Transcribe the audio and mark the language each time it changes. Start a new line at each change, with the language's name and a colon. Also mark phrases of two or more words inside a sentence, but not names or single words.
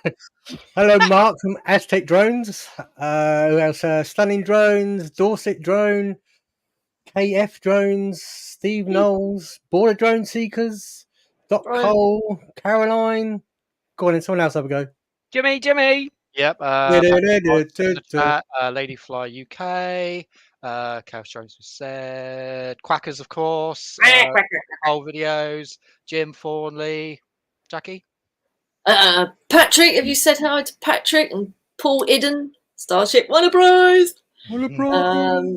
English: Hello, Mark from Aztec Drones. Who else? Stunning Drones, Dorset Drone, KF Drones, Steve Knowles, Border Drone Seekers, Doc Right. Cole, Caroline. Go on then, someone else have a go. Jimmy. yep. Du-du-du-du-du-du. Ladyfly UK. Chaos Jones was said. Quackers, of course. Whole videos. Jim Thornley. Jackie. Patrick, have you said hi to Patrick and Paul Idden? Starship won a prize. What a problem.